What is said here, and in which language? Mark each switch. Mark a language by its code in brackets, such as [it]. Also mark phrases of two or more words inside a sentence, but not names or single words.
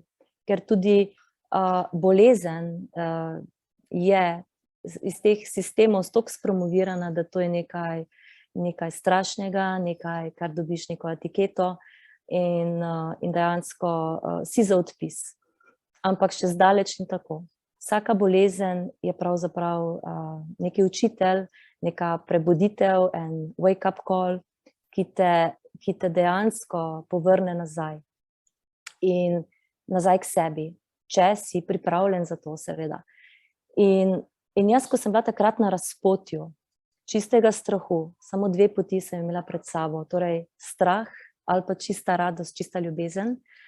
[sl] Ker tudi bolezen je iz teh sistemov toliko spromovirana, da to je nekaj strašnega, nekaj, kar dobiš neko etiketo in dejansko si za odpis. Ampak še zdaleč ni tako. Vsaka bolezen je pravzaprav neki učitelj, neka prebuditev, en [en] wake-up call, [sl] ki te dejansko povrne nazaj. In nazaj k sebi, če si pripravljen za to, seveda. In jaz, ko sem bila takrat na razpotju čistega strahu, samo 2 poti sem imela pred sabo, torej strah ali pa čista radost, čista ljubezen,